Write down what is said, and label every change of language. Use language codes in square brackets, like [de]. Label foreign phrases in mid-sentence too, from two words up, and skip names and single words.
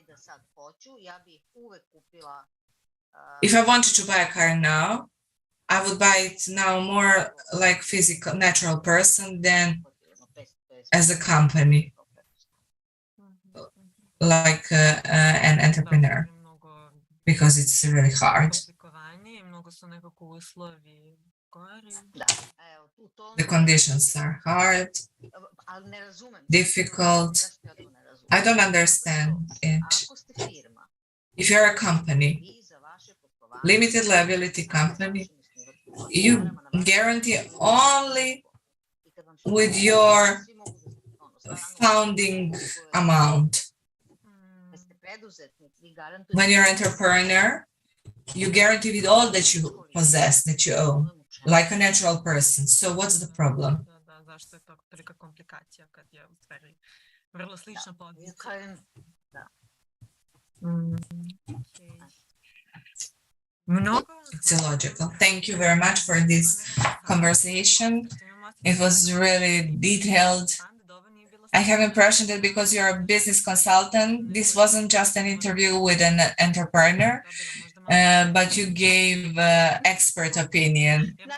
[en] If I wanted to buy a car now, I would buy it now more like physical, natural person than as a company, like an entrepreneur, because it's really hard. [sr] Da, evo, u tom... [en] The conditions are hard, [sr] Ali ne razumem. [en] difficult. [sr] Zašto ja to ne razumem? [en] I don't understand it. [sr] Ako ste firma, [en] If you're a company, [sr] vi za vaše poslovanje... [en] limited liability company, you guarantee only with your founding amount. When you're an entrepreneur, you guarantee with all that you possess, that you own, like a natural person. So what's the problem? [sr] Zašto je to tolika komplikacija kad je u stvari vrlo slična pozicija. [en] It's illogical. Thank you very much for this conversation. It was really detailed. I have impression that because you're a business consultant, this wasn't just an interview with an entrepreneur, but you gave expert opinion.